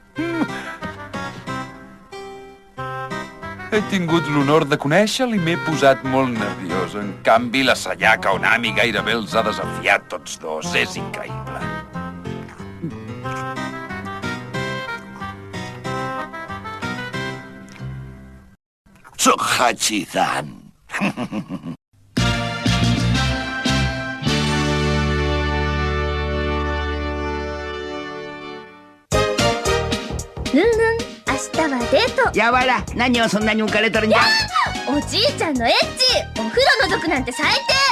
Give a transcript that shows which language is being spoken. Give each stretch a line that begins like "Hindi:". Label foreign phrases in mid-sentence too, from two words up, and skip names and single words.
Catalan: He tingut l'honor de conèixer-lo i m'he posat molt nerviós. En canvi, la Sayaka Onami gairebé els ha desafiat tots dos. És increïble. Soc Hachidan.
Japanese: やわら、何をそんなに浮かれとるんじゃ。おじいちゃんのエッチ。お風呂覗くなんて最低。